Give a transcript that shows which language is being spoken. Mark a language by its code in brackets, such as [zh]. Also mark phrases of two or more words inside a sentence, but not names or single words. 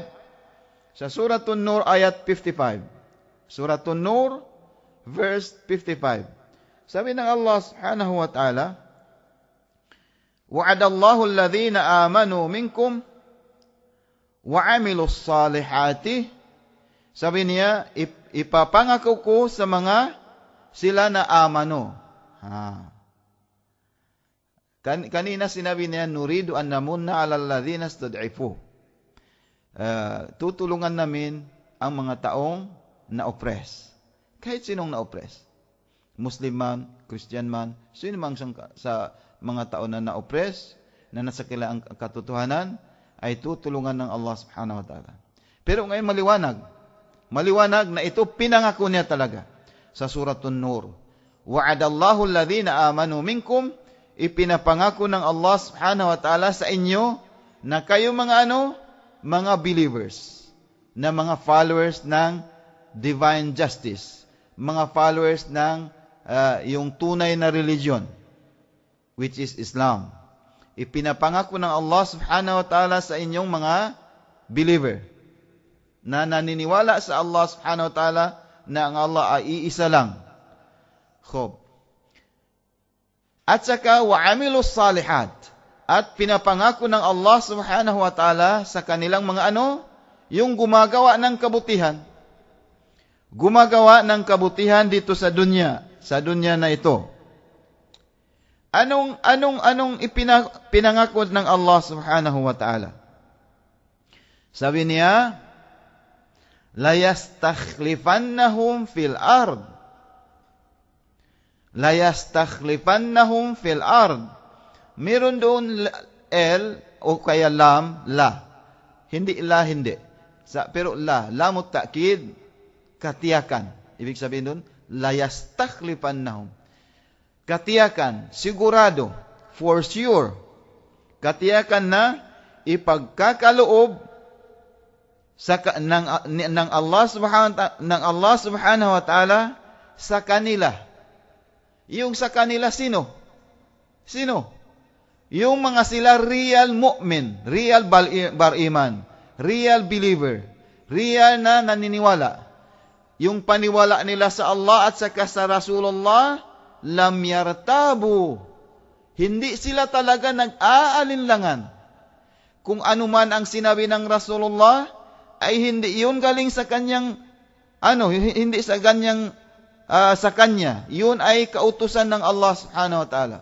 [tl] Sa suratul Nur ayat 55. Suratul Nur verse 55. Sabi ng Allah [ar] سبحانه وتعالى وعد الله الذين آمنوا منكم وعملوا الصالحات. [tl] Sabi niya, ipapangako ko sa mga sila na amano. Kanina sinabi niya, [ar] نريد أن نمن على الذين استضعفوا. [tl] Tutulungan namin ang mga taong na-oppress. Kahit sinong na-oppress. Muslim man, Christian man, sino mang sa mga tao na na-oppress, na nasa kilaang katotohanan, ay tutulungan ng Allah subhanahu wa ta'ala. Pero ngayon maliwanag na ito pinangako niya talaga sa suratul Nur. [ar] وعد الله الذين آمنوا منكم, [tl] ipinapangako ng Allah [ar] سبحانه وتعالى [tl] sa inyo na kayo mga mga believers, na mga followers ng [en] divine justice, [tl] mga followers ng yung tunay na religion, [en] which is Islam. [tl] Ipinapangako ng Allah [ar] سبحانه وتعالى [tl] sa inyong mga believer na naniniwala sa Allah [ar] سبحانه وتعالى [tl] na ang Allah ay iisa lang. At saka [ar] وعملوا الصالحات, [tl] at pinapangako ng Allah [ar] سبحانه وتعالى [tl] sa kanilang mga yung gumagawa ng kabutihan. Gumagawa ng kabutihan dito sa dunya na ito. Anong pinangako ng Allah [ar] سبحانه وتعالى? [tl] Sabi niya, [ar] ليستخلفنهم في الأرض. ليستخلفنهم في الأرض. [tl] Meron doon L o kaya lam, la. Hindi la, hindi. Pero [ar] لام التأكيد, [tl] katiyakan. Ibig sabihin doon, [ar] ليستخلفنهم. [tl] Katiyakan, sigurado, [en] for sure. [tl] Katiyakan na ipagkakaloob ng Allah [ar] سبحانه وتعالى [tl] sa kanila. Yung sa kanila sino? Yung mga sila real mu'min, real bar-iman, [en] real believer, [tl] real na naniniwala. Yung paniwala nila sa Allah at sa Rasulullah, [ar] لم يرتابوا. [tl] Hindi sila talaga nag-aalinlangan. Kung ano man ang sinabi ng Rasulullah, ay hindi yun galing sa kanyang, hindi sa kanyang, sa kanya. Yun ay kautusan ng Allah [ar] سبحانه وتعالى.